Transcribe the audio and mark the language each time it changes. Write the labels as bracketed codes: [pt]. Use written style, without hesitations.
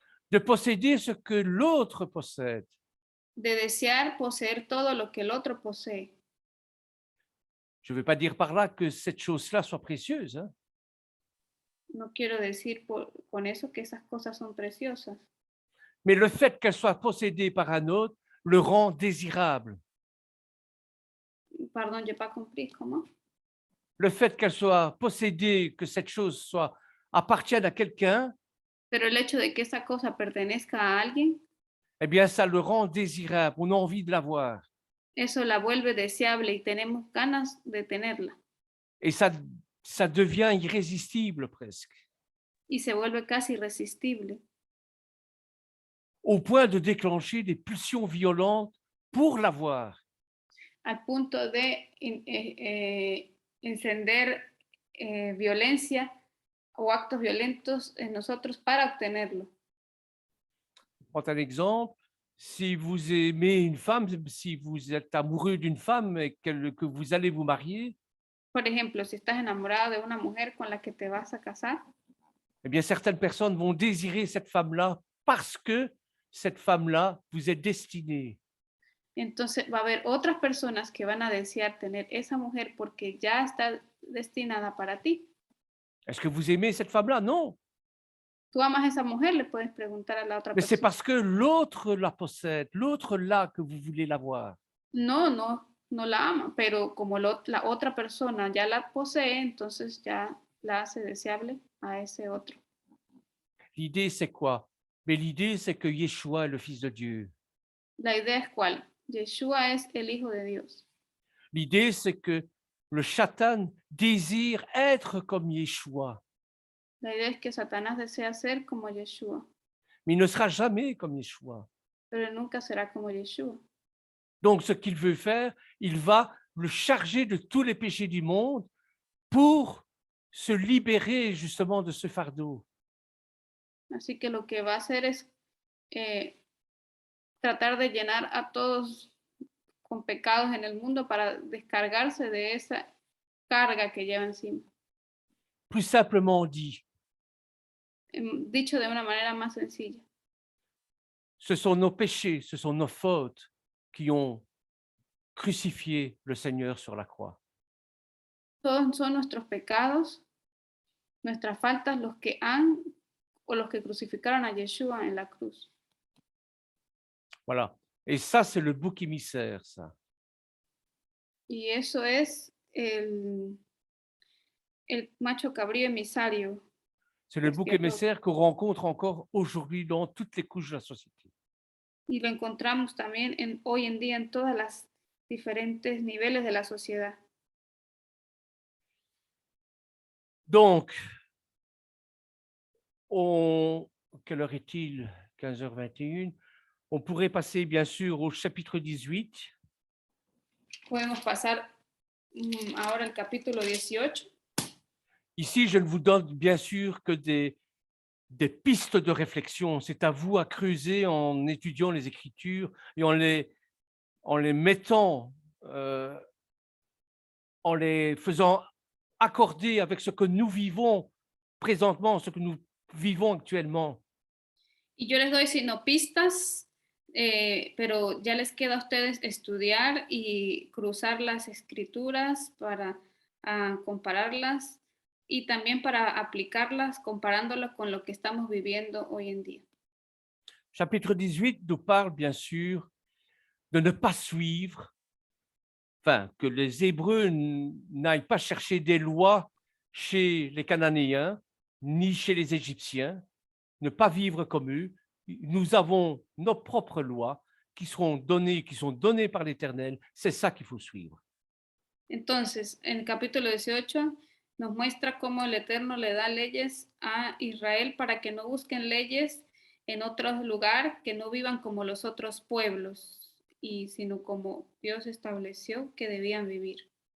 [fr] De posséder ce que l'autre possède. [es] de desear poseer todo lo que el otro posee. [fr] Je ne veux pas dire par là que cette chose-là soit précieuse, hein, [es] No quiero decir con eso que esas cosas son preciosas, [fr] mais le fait qu'elle soit possédée par un autre le rend désirable. [es] perdón, [fr] j'ai pas compris, [es] ¿cómo? [fr] Le fait qu'elle soit possédée, que cette chose soit appartienne à quelqu'un, [es] Pero el hecho de que esa cosa pertenezca a alguien, [fr] eh bien, ça le rend désirable. On a envie de l'avoir. [es] eso la vuelve deseable y tenemos ganas de tenerla. [fr] Et ça devient irrésistible presque, [es] Y se vuelve casi irresistible, [fr] au point de déclencher des pulsions violentes pour l'avoir. [es] al punto de encender violencia o actos violentos en nosotros para obtenerlo. [fr] Je prends un exemple. Si vous aimez une femme, si vous êtes amoureux d'une femme et que vous allez vous marier, [es] Por ejemplo, si estás enamorado de una mujer con la que te vas a casar, [fr] eh bien, certaines personnes vont désirer cette femme-là parce que cette femme-là vous est destinée. [es] entonces va a haber otras personas que van a desear tener esa mujer porque ya está destinada para ti. [fr] Est-ce que vous aimez cette femme-là? Non. [es] Tú amas a esa mujer, le puedes preguntar a la otra [fr] Mais c'est [es] persona. [fr] parce que l'autre la possède, l'autre là que vous voulez l'avoir. [es] No, no la ama, pero como la otra persona ya la posee, entonces ya la hace deseable a ese otro. [fr] L'idée, c'est quoi? Mais l'idée, c'est que Yeshua est le Fils de Dieu. [es] La idea es cuál. Yeshua es el Hijo de Dios. [fr] L'idée, c'est que le Satan désire être comme Yeshua, [es] La idea es que Satanás desea ser como Yeshua, [fr] mais il ne sera jamais comme Yeshua. [es] pero él nunca será como Yeshua. [fr] Donc, ce qu'il veut faire, il va le charger de tous les péchés du monde pour se libérer justement de ce fardeau. [es] Así que lo que va a hacer es tratar de llenar a todos con pecados en el mundo para descargarse de esa carga que lleva encima. [fr] Plus simplement dit, [es] Dicho de una manera más sencilla, [fr] ce sont nos péchés, ce sont nos fautes qui ont crucifié le Seigneur sur la croix. [es] todos son nuestros pecados, nuestras faltas, los que han o los que crucificaron a Yeshua en la cruz. [fr] Voilà. Et ça, c'est le bouc émissaire, ça. [es] Y eso es el macho cabrío emisario. [fr] C'est le [es] Es [fr] bouc [es] cierto. [fr] émissaire qu'on rencontre encore aujourd'hui dans toutes les couches de la société. [es] Y lo encontramos también hoy en día en todas las diferentes niveles de la sociedad. [fr] Donc, quelle heure est-il? 15h21. On pourrait passer bien sûr au chapitre 18. [es] Podemos pasar ahora al capítulo 18. [fr] Ici, je ne vous donne bien sûr que des pistes de réflexion. C'est à vous à creuser en étudiant les Écritures et en les mettant, en les faisant accorder avec ce que nous vivons présentement, ce que nous vivons actuellement. [es] Y yo les doy sino pistas, pero ya les queda a ustedes estudiar y cruzar las escrituras para compararlas y también para aplicarlas comparándolas con lo que estamos viviendo hoy en día. [fr] Chapitre 18 nous parle bien sûr de ne pas suivre, enfin, que les Hébreux n'aillent pas chercher des lois chez les Cananéens, ni chez les Égyptiens, ne pas vivre comme eux. Nous avons nos propres lois qui sont données par l'Éternel. C'est ça qu'il faut suivre. [es] Entonces, en el capítulo 18 nos muestra cómo el Eterno le da leyes a Israel para que no busquen leyes en otro lugar, que no vivan como los otros pueblos, y sino como Dios estableció que debían vivir.